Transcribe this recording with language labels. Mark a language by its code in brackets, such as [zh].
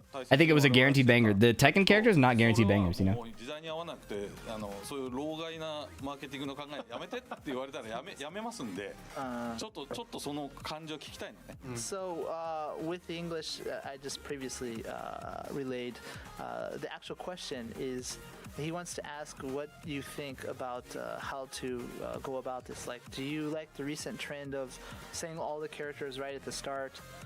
[en] I think it was a guaranteed banger. The Tekken characters not guaranteed bangers, you know. [ja] 時代に合わなくてそういう老害なマーケティングの考えやめてって言われたらやめますんで、ちょっとその感じを聞きたいのね。 [en] So with the English I just previously relayed, the actual question is he wants to ask what you think about how to go about this. Like, do you like the recent trend of saying all the characters right at the start?